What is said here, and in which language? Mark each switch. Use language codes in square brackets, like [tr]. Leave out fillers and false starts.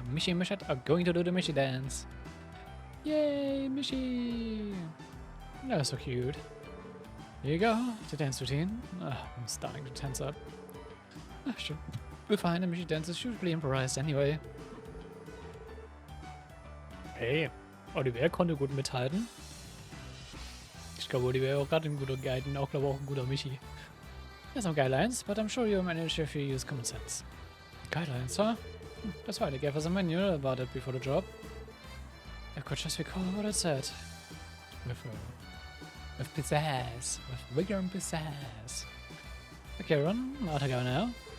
[en] Mishi and Mishat are going to do the Mishi dance. Yay, Mishi! That was so cute. Here you go, the dance routine. I'm starting to tense up. Sure. We'll find the Mishi dance is usually improvised anyway. [de] Hey, Oliver konnte gut mithalten. Ich glaube, Oliver auch gerade ein guter Guide und auch, glaube auch ein guter Michi. [en] There's some guidelines, but I'm sure you'll manage if you use common sense. Guidelines, huh? That's right, I gave us a manual about it before the job. I could just recall what it said. With pizzazz. With vigor and pizzazz. Okay, run. Out I go now.